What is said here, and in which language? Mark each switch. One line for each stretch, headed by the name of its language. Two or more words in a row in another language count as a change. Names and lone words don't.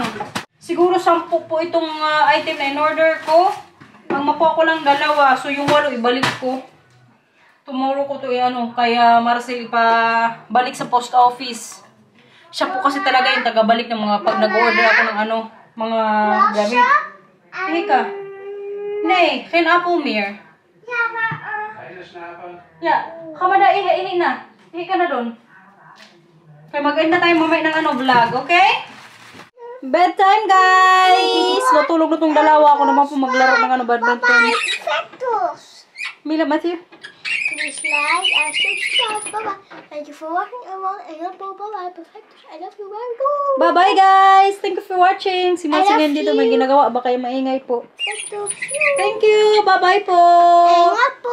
Filipino: Siguro 10 po itong item na in-order ko. Ang makuha ko lang dalawa. So, yung 8 ibalik ko. Tomorrow ko to kaya Marcel ipabalik sa post office. Siya po kasi talaga yung tagabalik ng mga pag nag-order ako ng mga gamit. Ihi ka.
Dutch: Nee, geen appelmeer. Ja, maar... Ja, ga maar daar ihi na.
Filipino: Ihi ka na doon. Kaya mag-end na tayo mamaya ng vlog, okay?
English: Bedtime, guys!
Filipino: Matulog na tong dalawa. Ako naman po maglaro ng badminton.
Spanish: Perfectos!
English: Mila, Matthew? Please like and subscribe. Bye-bye. Thank you for watching everyone. And you're bye-bye. Perfectos. I love you very much. Bye-bye, guys! Thank you for watching. Si Marcel I love
Filipino: yan dito. May
English: you.
Filipino: ginagawa. Baka kayo maingay po.
Spanish: Perfectos.
English: Thank you! Bye-bye po! And